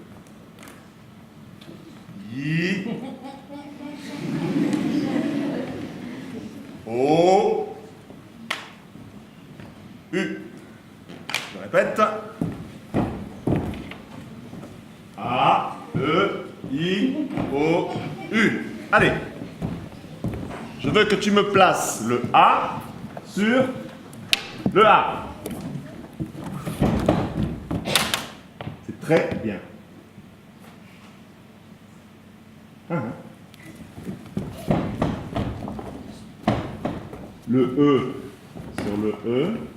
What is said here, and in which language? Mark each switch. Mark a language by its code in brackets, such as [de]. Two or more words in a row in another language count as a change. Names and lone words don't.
[fr] I. O. U. Je répète. A. E. I. O. U. Allez. Je veux que tu me places le A sur le A. C'est très bien. Le E sur le E.